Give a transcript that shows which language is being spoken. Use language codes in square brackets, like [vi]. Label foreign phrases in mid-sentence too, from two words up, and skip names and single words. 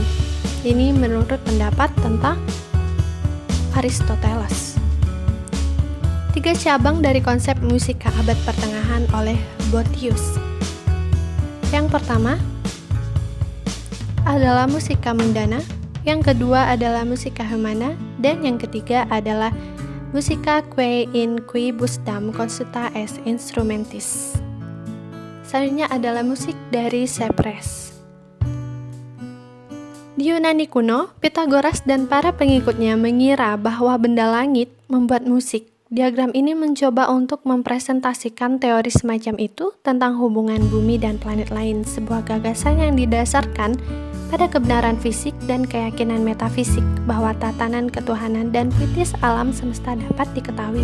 [id] Ini menurut pendapat tentang Aristoteles. 3 cabang dari konsep musika abad pertengahan oleh Boethius. Yang pertama adalah [la] musika mundana, [id] yang kedua adalah [la] musika humana, [id] dan yang ketiga adalah [la] musica quae in quibus dam consuta es instrumentis. [id] Selanjutnya adalah musik dari Cypress. Di Yunani kuno, Pythagoras dan para pengikutnya mengira bahwa benda langit membuat musik. Diagram ini mencoba untuk mempresentasikan teori semacam itu tentang hubungan bumi dan planet lain, sebuah gagasan yang didasarkan pada kebenaran fisik dan keyakinan metafisik bahwa tatanan ketuhanan dan kritis alam semesta dapat diketahui.